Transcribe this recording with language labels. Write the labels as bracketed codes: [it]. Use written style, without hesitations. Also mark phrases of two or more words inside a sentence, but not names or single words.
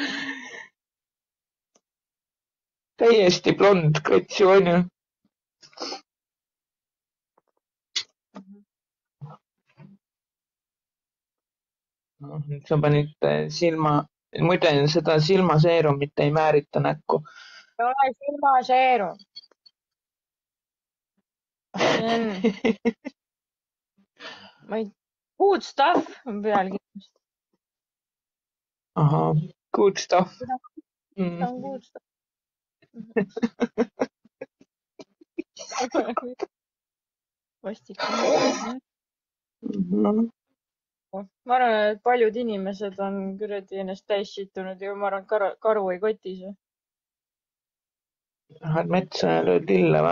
[et] Täiesti blond kretsu on ju. Sa panid muide seda silmaseerumit ei määrita näkku. Ei ole silmaseerum. [en] Good stuff [et] on pealkirjas. Ahah, [en] good stuff. [et] See on [en] good stuff. [et] Vastik. Ma arvan, et paljud inimesed on kuradi ennast täis situnud ja ma arvan, et karu ei koti see. Lähed metsa ja lööd lille või?